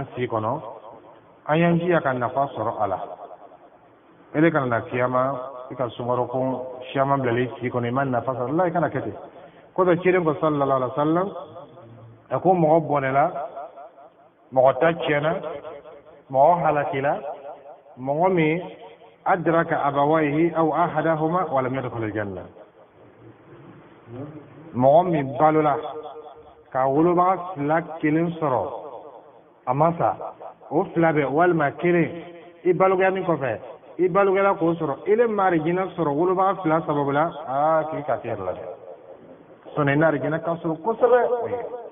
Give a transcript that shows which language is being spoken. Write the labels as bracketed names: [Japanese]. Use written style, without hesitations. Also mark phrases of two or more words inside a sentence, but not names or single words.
[Bambara] si kɔnɔ an y'an jija ka nafa sɔrɔ a la e de kana na kiyama i ka sunkalo kun siyama bilali si kɔnɔ i ma nafa sɔrɔ la i kana kɛ ten kosɔn ciden ko [Arabic] صلى الله عليه وسلم [Bambara] a ko mɔgɔ bɔnɛla mɔgɔ ta tiɲɛna mɔgɔ halakila mɔgɔ min [Arabic] أدرك أبويه أو أحدهما ولم يدخل الجنة [Bambara] mɔgɔ min balola ka wolobaga fila kelen sɔrɔ a ma sa o fila bɛ walima kelen i balogɛya kɔfɛ i balogɛla k'o sɔrɔ i le ma arijinɛ sɔrɔ wolobaga fila sababu la k'i ka kɛ yɛrɛ la dɛ sɔnni na arijinɛ ka sɔrɔ kosɛbɛ o ye